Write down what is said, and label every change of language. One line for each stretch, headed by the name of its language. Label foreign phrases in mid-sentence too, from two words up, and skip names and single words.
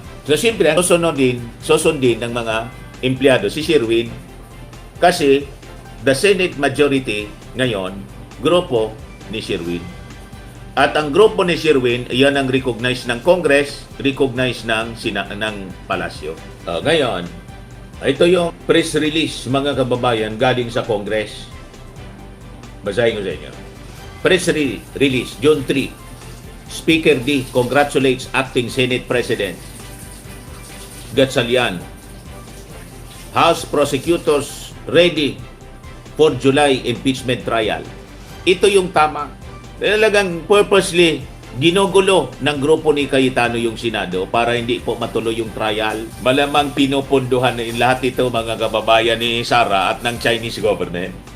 Filipino: So, siyempre, susundin ng mga empleyado si Sherwin kasi
English: the Senate majority
Filipino: ngayon, grupo ni Sherwin. At ang grupo ni Sherwin, yan ang recognize ng Congress, recognize ng Palasyo. Ngayon, ito yung press release, mga kababayan, galing sa Congress. Basahin ko sa inyo.
English: Press release, June 3. Speaker D congratulates Acting Senate President Gatchalian. House prosecutors ready for July impeachment trial.
Filipino: Ito yung tama. Talagang purposely ginugulo ng grupo ni Cayetano yung Senado para hindi po matuloy yung trial. Malamang pinupunduhan na lahat ito, mga kababayan ni Sara at ng Chinese government.